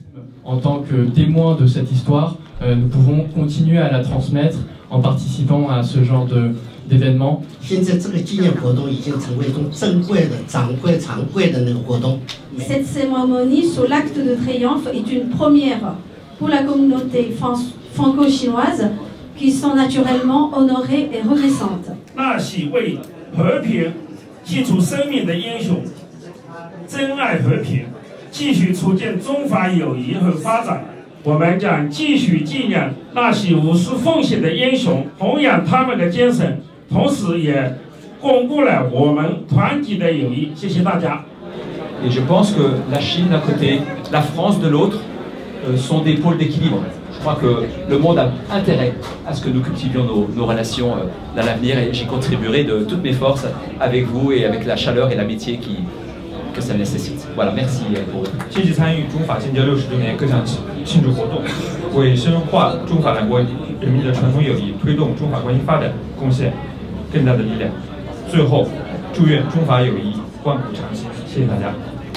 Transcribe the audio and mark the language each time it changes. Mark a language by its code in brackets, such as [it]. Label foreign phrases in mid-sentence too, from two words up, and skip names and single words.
[fr] En tant que témoins de cette histoire, nous pouvons continuer à la transmettre en participant à ce genre d'événements. Cette cérémonie sur l'acte de triomphe est une première pour la communauté franco-chinoise qui sont naturellement honorées et reconnaissantes. [zh] 那些为和平寄出生命的英雄，珍爱和平，继续促进中法友谊和发展。我们将继续纪念那些无私奉献的英雄，弘扬他们的精神，同时也巩固了我们团结的友谊。谢谢大家。 [fr] Et je pense que la Chine d'un côté, la France de l'autre, sont des pôles d'équilibre. Je crois que le monde a intérêt à ce que nous cultivions nos relations dans l'avenir et j'y contribuerai de toutes mes forces avec vous et avec la chaleur et l'amitié que ça nécessite. Voilà, merci pour votre. [zh] 积极参与中法建交60周年各项庆祝活动，为深化中法两国人民的传统友谊、推动中法关系发展贡献更大的力量。最后，祝愿中法友谊万古长青。谢谢大家。